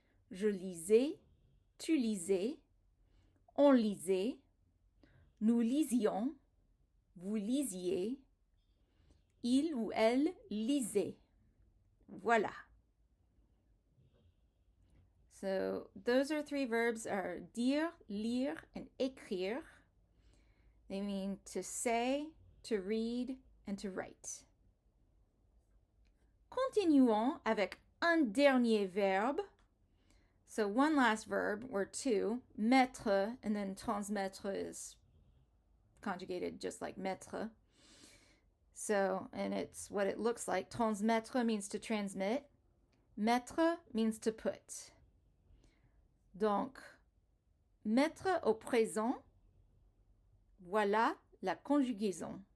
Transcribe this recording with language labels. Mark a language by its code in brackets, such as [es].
[fr] Je lisais, tu lisais, on lisait, nous lisions, vous lisiez, il ou elle lisait. Voilà. [en] So those are three verbs are dire, lire, and écrire. They mean to say, to read, and to write. [fr] Continuons avec un dernier verbe. [en] So one last verb, or two, mettre, and then transmettre is conjugated just like mettre. So, and it's what it looks like. Transmettre means to transmit. Mettre means to put. Donc, [fr] mettre au présent, voilà la conjugaison.